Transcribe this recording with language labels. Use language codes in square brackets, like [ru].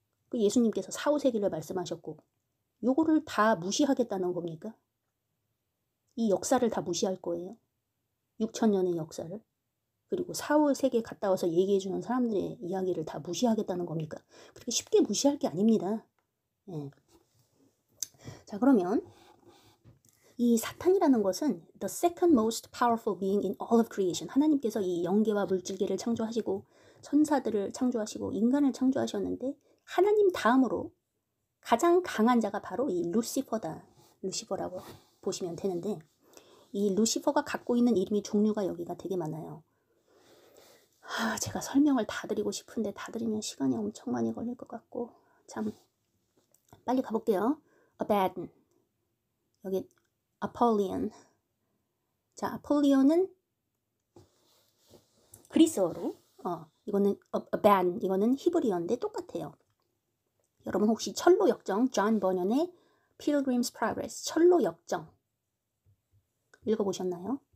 [ko] 그 예수님께서 사후세계를 말씀하셨고, 요거를 다 무시하겠다는 겁니까? 이 역사를 다 무시할 거예요. 6000년의 역사를. 그리고 사후세계 갔다 와서 얘기해주는 사람들의 이야기를 다 무시하겠다는 겁니까? 그렇게 쉽게 무시할 게 아닙니다. 예. 자, 그러면 이 사탄이라는 것은 [en] the second most powerful being in all of creation. [ko] 하나님께서 이 영계와 물질계를 창조하시고 천사들을 창조하시고 인간을 창조하셨는데, 하나님 다음으로 가장 강한 자가 바로 이 루시퍼다. 루시퍼라고 보시면 되는데, 이 루시퍼가 갖고 있는 이름이 종류가 여기가 되게 많아요. 제가 설명을 다 드리고 싶은데 다 드리면 시간이 엄청 많이 걸릴 것 같고, 참 빨리 가볼게요. Abaddon, 여기 Apollyon. 자, 아폴리온은 그리스어로, 이거는 Abaddon, 이거는 히브리어인데 똑같아요. 여러분 혹시 철로 역정, 존 버년의 Pilgrim's Progress, 철로 역정 읽어보셨나요?